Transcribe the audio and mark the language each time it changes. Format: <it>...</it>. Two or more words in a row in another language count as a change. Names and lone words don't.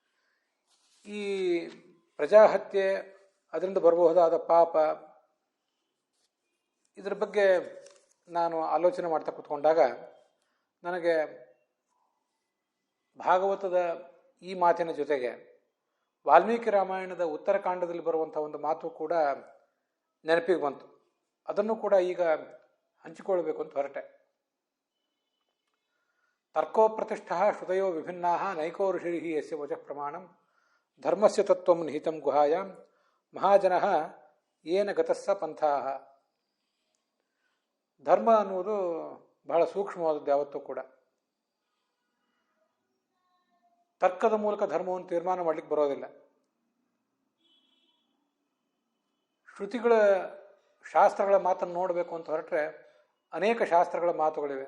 <kn>ಈ ಪ್ರಜಾಹತ್ಯೆ, ಅದರಿಂದ ಬರಬಹುದಾದ ಪಾಪ, ಇದರ ಬಗ್ಗೆ ನಾನು ಆಲೋಚನೆ ಮಾಡ್ತಾ ಕೂತ್ಕೊಂಡಾಗ ನನಗೆ ಭಾಗವತದ ಈ ಮಾತಿನ ಜೊತೆಗೆ ವಾಲ್ಮೀಕಿ ರಾಮಾಯಣದ ಉತ್ತರಕಾಂಡದಲ್ಲಿ ಬರುವಂಥ ಒಂದು ಮಾತು ಕೂಡ ನೆನಪಿಗೆ ಬಂತು. ಅದನ್ನು ಕೂಡ ಈಗ ಹಂಚಿಕೊಳ್ಬೇಕು ಅಂತ ಹೊರಟೆ.</kn> <sa>ತರ್ಕೋ ಪ್ರತಿಷ್ಠಾ ಶ್ರುತಯೋ ವಿಭಿನ್ನಾ ನೈಕೋ ಋಷಿರಿಹಿ ಯಸ್ಯ ವಚಃ ಪ್ರಮಾಣಂ ಧರ್ಮಸ್ಯ ತತ್ವಂ ನಿಹಿತಂ ಗುಹಾಯಾಂ ಮಹಾಜನಃ ಏನ ಗತಸ್ಸ ಪಂಥಾಃ.</sa> <kn>ಧರ್ಮ ಅನ್ನುವುದು ಬಹಳ ಸೂಕ್ಷ್ಮವಾದದ್ದು. ಯಾವತ್ತೂ ಕೂಡ ತರ್ಕದ ಮೂಲಕ ಧರ್ಮವನ್ನು ತೀರ್ಮಾನ ಮಾಡಲಿಕ್ಕೆ ಬರೋದಿಲ್ಲ. ಶ್ರುತಿಗಳ ಶಾಸ್ತ್ರಗಳ ಮಾತನ್ನು ನೋಡಬೇಕು ಅಂತ ಹೊರಟ್ರೆ ಅನೇಕ ಶಾಸ್ತ್ರಗಳ ಮಾತುಗಳಿವೆ.</kn>